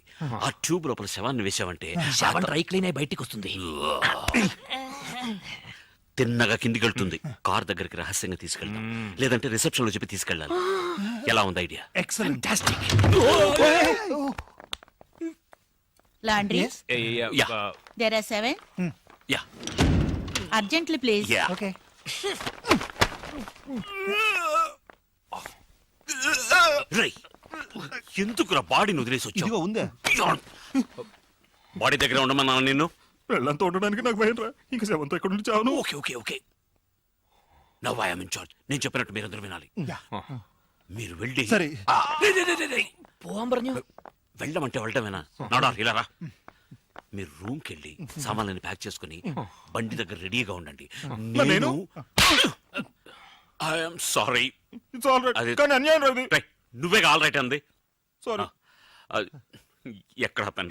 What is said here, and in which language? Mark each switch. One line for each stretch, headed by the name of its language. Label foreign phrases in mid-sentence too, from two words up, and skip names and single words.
Telugu: ఆ ట్యూబ్ లోపల శవాన్ని వేసావంటే శవం డ్రై క్లీన్ అయి బయటికి వస్తుంది. తిన్నగా కిందికి వెళ్తుంది. కార్ దగ్గరికి రహస్యంగా తీసుకెళ్తాం, లేదంటే రిసెప్షన్ లో చెప్పి తీసుకెళ్ళాలి. ఎలా ఉంది ఐడియా? ఎక్సలెంట్. లాండ్రీ, Yeah.
English: there are 7.
Telugu: యా
English: urgently please.
Telugu: యా. ఓకే. రేయ్, ఎందుకురా బాడీని వదిలేసి వచ్చావు? ఇదిగో ఉందే. బాడీ దగ్గర ఉండమన్నా నిన్ను. వెళ్ళంతా ఉండడానికి నాకు భయం రా. ఇంకా సెవెంతో ఎక్కడ నుండి చావను.
English: okay okay okay, now I am in charge.
Telugu: నేను చెప్పినట్టు మీరందరూ వినాలి. మీరు వెళ్ళి సరే.
Malayalam: പോവാൻ പറഞ്ഞു.
Telugu: వెళ్ళమంటే వెళ్ళటమేనా? నాడా ఇలా రా. మీరు రూమ్ కి వెళ్ళి సామాన్లని ప్యాక్ చేసుకుని బండి దగ్గర రెడీగా ఉండండి. నేను
English: I'm sorry. it's all right.
Telugu: అది- కానీ అన్యాయం రాదు. నువ్వే
English: all right
Telugu: అంది. సారీ. ఎక్కడ పెన్?